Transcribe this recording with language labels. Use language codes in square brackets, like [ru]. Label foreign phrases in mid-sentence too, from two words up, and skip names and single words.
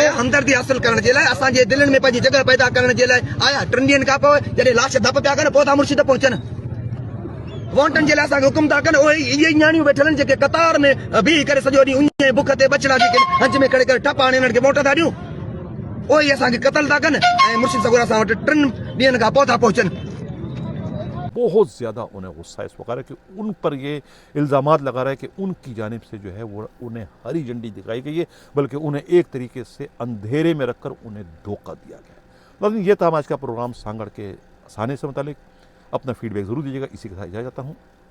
[sd] हमदर्दी हासिल करण जे लाइ, असांजे दिलनि में पंहिंजी जॻह पैदा करण जे लाइ आया 3 ॾींहंनि खां पोइ जॾहिं लाश धप पिया कनि पोइ था मुर्शिद पहुचनि। वोटनि जे लाइ असांखे हुकुम था कनि, उहे इहे न्याणियूं वेठल आहिनि जेके कतार में बीह करे सॼो ॾींहुं उन बुख ते बचड़ा जेके हंज में खणी करे ठप हाणे हिननि खे वोट था ॾियूं, उहे असांखे क़तल था कनि ऐं मुर्शिद सगुर असां वटि 3 ॾींहंनि खां पोइ था पहुचनि। [ur] بہت زیادہ انہیں غصہ اس وقت ہے کہ ان پر یہ الزامات لگا رہا ہے کہ ان کی جانب سے جو ہے وہ انہیں ہری جھنڈی دکھائی گئی ہے، بلکہ انہیں ایک طریقے سے اندھیرے میں رکھ کر انہیں دھوکہ دیا گیا ہے۔ لیکن یہ تھا آج کا پروگرام سانگڑ کے سانے سے متعلق۔ اپنا فیڈ بیک ضرور دیجیے گا۔